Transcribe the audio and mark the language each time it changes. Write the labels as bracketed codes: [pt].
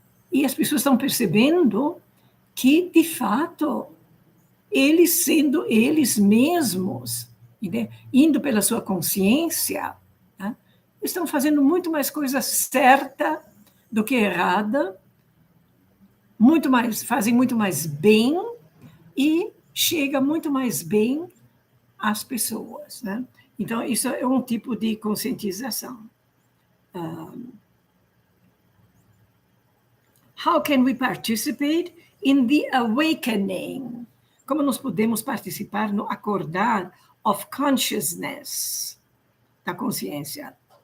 [pt] E as pessoas estão percebendo que, de fato, eles sendo eles mesmos, né, indo pela sua consciência, né, estão fazendo muito mais coisa certa do que errada, fazem muito mais bem e chega muito mais bem às pessoas. Né? Então, isso é um tipo de conscientização. [en] How can we participate in the awakening? [pt] Como nós podemos participar no acordar [en] of consciousness, [pt] da consciência?